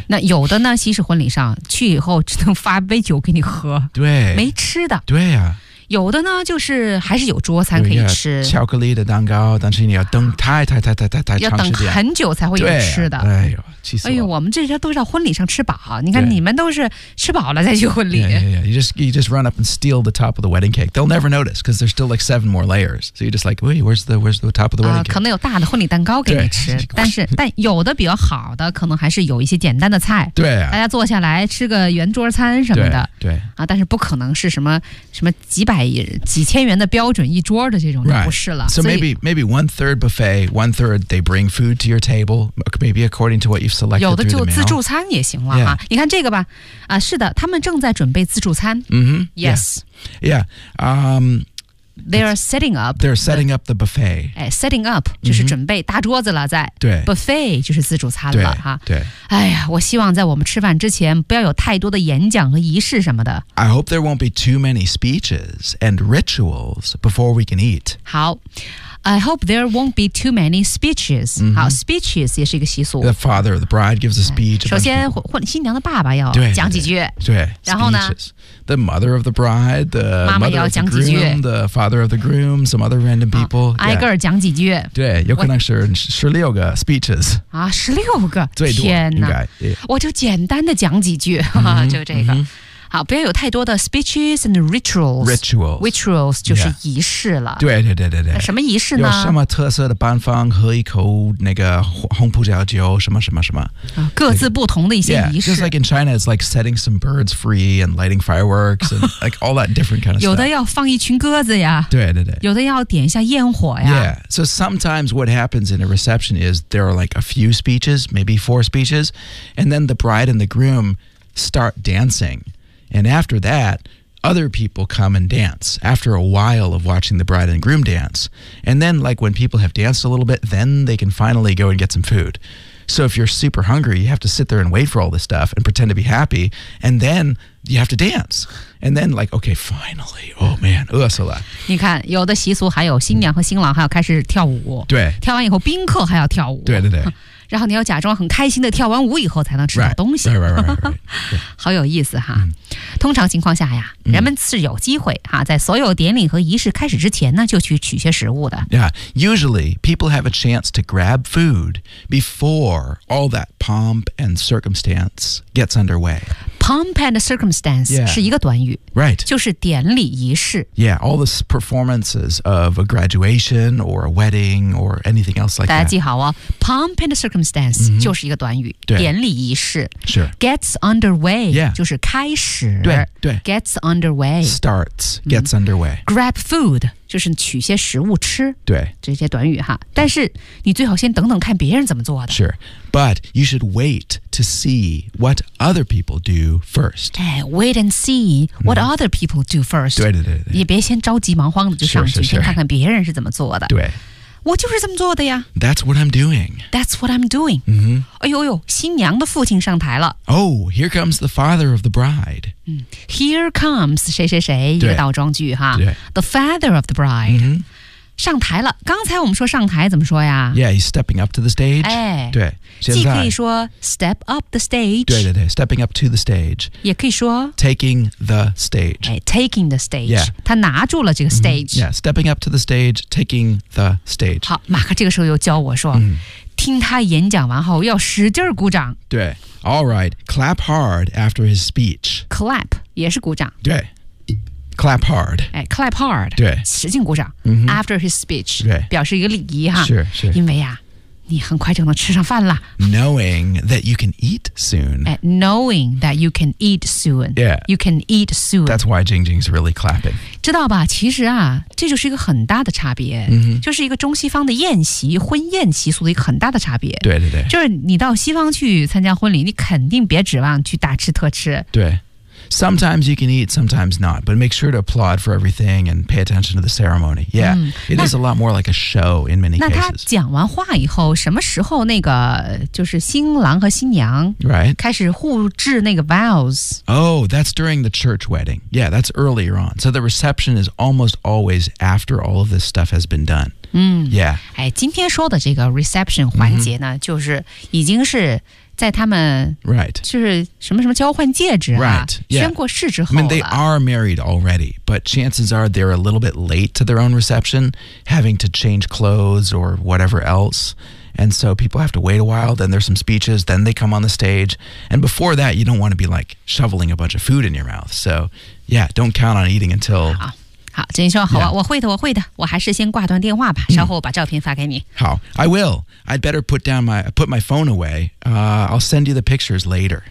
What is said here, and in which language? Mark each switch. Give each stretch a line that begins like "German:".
Chinese: 那有的呢，西式婚礼上去以后只能发杯酒给你喝，对，没吃的。对呀、啊，有的呢就是还是有桌餐可以吃，巧克力的蛋糕，但是你要等太长时间，要等很久才会有吃的。对、啊，哎呦，气死了！哎呦，我们这些都是到婚礼上吃饱，你看你们都是吃饱了再去婚礼。
English: Yeah, you just run up and steal the top of the wedding cake. They'll never notice because there's still like 7 more layers. So you just like, wait, where's the top of the wedding cake?
Chinese: 可能有大的婚礼蛋糕给你吃，但有的比较好的，可能还是有一些简单的菜。对、啊，大家坐下来吃个圆桌餐什么的。对啊，但是不可能是什么几千元的标准一桌的这种就不是了。
English: Right. So maybe one third buffet, one third they bring food to your table, maybe according to what you've selected.
Chinese: 有的就自助餐也行了、
English: yeah.
Chinese: 你看这个吧，是的，他们正在准备自助餐。
English: Yes. Yeah. They're setting up the buffet. Setting up
Chinese: 就是准备大桌子了，在对 buffet 就是自助餐了哈。对，哎呀，我希望在我们吃饭之前不要有太多的演讲和仪式什么的。
English: I hope there won't be too many speeches and rituals before we can eat. 好 ，I hope there won't be too many speeches.
Chinese: 好 ，speeches 也是一个习俗。
English: The father of the bride gives a speech.
Chinese: 首先，新娘的爸爸要讲几句。对，然后呢？
English: The mother of the bride, the
Chinese: 妈妈
English: mother of the groom, the father of the groom, some other random people.
Chinese: 挨个儿讲几句。对，有可能是16个 speeches. 啊，十六个，最多天哪应该。我就简单的讲几句，就这个。好，不要有太多的
English: speeches and rituals. Rituals
Chinese: 就是仪式了。对对对对对。什么仪式呢？有什么特色的办法？喝一口那个红葡萄酒，什么什么什么。各自不同的一些仪式。
English: Just like in China, it's like setting some birds free and lighting fireworks and like all that different kind of stuff.
Chinese: 有的要放一群鸽子呀。对对对。有的要点一下焰火呀。
English: Yeah. So sometimes what happens in a reception is there are like a few speeches, maybe 4 speeches, and then the bride and the groom start dancing. And after that, other people come and dance after a while of watching the bride and groom dance. And then, like, when people have danced a little bit, then they can finally go and get some food. So if you're super hungry, you have to sit there and wait for all this stuff and pretend to be happy. And then you have to dance. And then like, okay, finally. Oh man,
Chinese: 饿死了。你看，有的习俗还有新娘和新郎还要开始跳舞。对。跳完以后，宾客还要跳舞。对对对。然后你要假装很开心的跳完舞以后才能吃到东西。
English: Right, right, right, right, right.
Chinese: 好有意思哈。嗯、通常情况下呀、嗯、人们是有机会哈在所有典礼和仪式开始之前呢就去取些食物的。
English: Yeah, usually people have a chance to grab food before all that pomp and circumstance gets underway. Pomp and circumstance、 yeah.
Chinese: 是一个短语。
English: Right.
Chinese: 就是典礼仪式。
English: Yeah, all the performances of a graduation or a wedding or anything else like that.
Chinese: 大家记好哦 ,
English: pomp and circumstance、
Chinese: mm-hmm. 就是一个短语典礼仪式。
English: Sure. Gets underway,、 yeah.
Chinese: 就是开始。对对。
English: Gets underway. Starts, gets underway.、
Chinese: Mm-hmm.
English: Grab food,
Chinese: 就是取些食物吃。对。这些短语哈。但是你最好先等等看别人怎么做的。
English: Sure. But you should wait to see what other people do first. Hey, wait and see what、mm-hmm. other people do first.
Chinese: 对对对对。也别先着急忙慌的就上去
English: sure, sure, sure.
Chinese: 先看看别人是怎么做的。对。我就是这么做的呀。
English: That's what I'm doing. That's what I'm doing.、 Mm-hmm.
Chinese: 哎呦呦，新娘的父亲上台了。
English: Oh, here comes the father of the bride.、
Chinese: 嗯、
English: here comes
Chinese: 谁谁谁一个倒装句哈。
English: The father of the bride.、 Mm-hmm.
Chinese: 上台了，刚才我们说上台怎么说呀
English: Yeah, he's stepping up to the stage、
Chinese: 哎、对现在既可以说
English: step up the stage
Chinese: 对对对
English: stepping up to the stage
Chinese: 也可以说
English: taking the stage、哎、taking the stage、 yeah.
Chinese: 他拿住了这个 stage、
English: mm-hmm. Yeah, stepping up to the stage, taking the stage
Chinese: 好马克这个时候又教我说、
English: mm-hmm.
Chinese: 听他演讲完后要使劲鼓掌
English: 对 All right, clap hard after his speech
Chinese: Clap 也是鼓掌
English: 对Clap hard. 哎 ,clap hard.
Chinese: 对。使劲鼓掌、
English: mm-hmm. After his speech.
Chinese: 对。表示一个礼仪哈。是是。因为啊你很快就能吃上饭了。
English: Knowing that you can eat soon. 哎 ,knowing that you can eat soon. Yeah. You can eat soon. That's why Jing Jing's really clapping.
Chinese: 知道吧其实啊这就是一个很大的差别。嗯、mm-hmm.。就是一个中西方的宴席婚宴习俗的一个很大的差别。对对对。就是你到西方去参加婚礼你肯定别指望去大吃特吃。
English: 对。Sometimes you can eat, sometimes not. But make sure to applaud for everything and pay attention to the ceremony. Yeah,、嗯、 it is a lot more like a show in many
Chinese: 那
English: cases.
Chinese: 那他讲完话以后，什么时候那个就是新郎和新娘
English: right
Chinese: 开始互致那个 vows?
English: Oh, that's during the church wedding. Yeah, that's earlier on. So the reception is almost always after all of this stuff has been done. 嗯，Yeah.
Chinese: 哎，今天说的这个 reception 环节呢，嗯、就是已经是。在他们就是什么什么交换戒指啊
English: right,
Chinese: 宣过誓之后了
English: I mean, they are married already, but chances are they're a little bit late to their own reception, having to change clothes or whatever else. And so people have to wait a while, then there's some speeches, then they come on the stage. And before that, you don't want to be like shoveling a bunch of food in your mouth. So yeah, don't count on eating until...
Chinese: 好真说好啊、yeah. 我会的我会的我还是先挂断电话吧稍后我把照片发给你。
English: 好 ,I will. I'd better put my phone away.、I'll send you the pictures later.